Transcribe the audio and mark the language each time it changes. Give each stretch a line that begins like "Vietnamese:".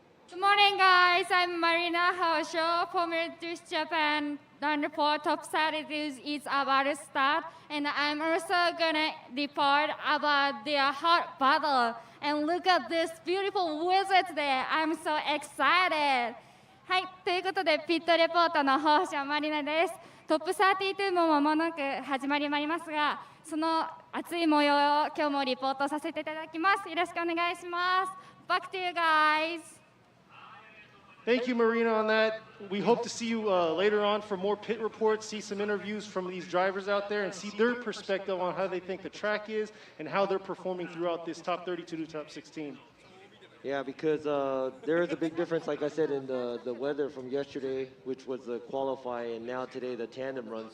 English: Good morning, guys. I'm Marina Haosho, Formula Drift Japan Round 4 top strategies is about to start. And I'm also going to report about their hot battle. And look at this beautiful weather today. I'm so excited.
Japanese: はい、ということで、ピットレポートの方者マリナです。トップ32も間もなく始まりますが、その熱い模様を今日もリポートさせていただきます。よろしくお願いします。
English: Back to you guys. Thank you, Marina, on that. We hope to see you later on for more pit reports, see some interviews from these drivers out there, and see their perspective on how they think the track is and how they're performing throughout this top 32 to top 16. Yeah, because there is a big difference, like I said, in the weather from yesterday, which was the qualify, and now today the tandem runs.